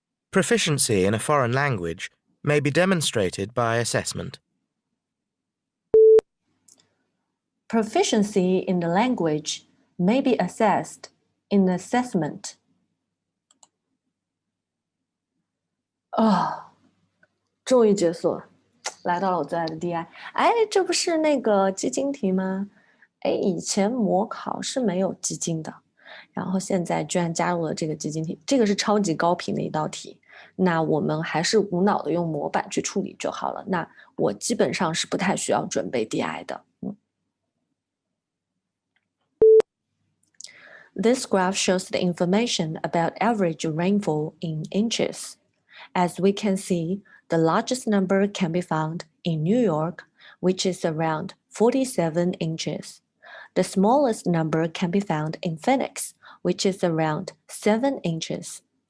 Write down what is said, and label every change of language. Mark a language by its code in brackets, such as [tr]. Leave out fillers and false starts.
[en] Proficiency in a foreign language may be demonstrated by assessment. Proficiency in the language may be assessed in assessment. [zh] 终于结束了，来到了我最爱的 DI。这不是那个基金题吗？以前模考是没有基金的，然后现在居然加入了这个基金题，这个是超级高频的一道题。那我们还是无脑的用模板去处理就好了。那我基本上是不太需要准备 DI 的。 [en] This graph shows the information about average rainfall in inches. As we can see, the largest number can be found in New York, which is around 47 inches. The smallest number can be found in Phoenix, which is around 7 inches.